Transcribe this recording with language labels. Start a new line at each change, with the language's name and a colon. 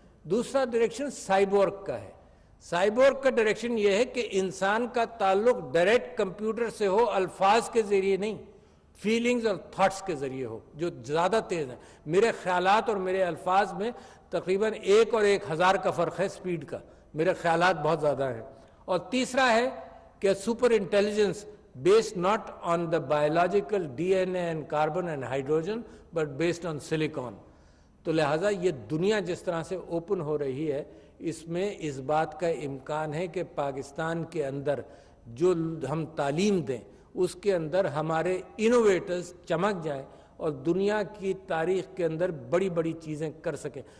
Urdu: دوسرا direction cyborg کا ہے. سائبورگ کا ڈائریکشن یہ ہے کہ انسان کا تعلق ڈائریکٹ کمپیوٹر سے ہو, الفاظ کے ذریعے نہیں, فیلنگز اور تھاٹس کے ذریعے ہو جو زیادہ تیز ہیں. میرے خیالات اور میرے الفاظ میں تقریباً 1 اور 1000 کا فرق ہے سپیڈ کا. میرے خیالات بہت زیادہ ہیں. اور تیسرا ہے کہ super intelligence
English: based not on the biological DNA and carbon and hydrogen but based on silicon.
Urdu: تو لہٰذا یہ دنیا جس طرح سے اوپن ہو رہی ہے اس میں اس بات کا امکان ہے کہ پاکستان کے اندر جو ہم تعلیم دیں اس کے اندر ہمارے انوویٹرز چمک جائیں اور دنیا کی تاریخ کے اندر بڑی بڑی چیزیں کر سکیں.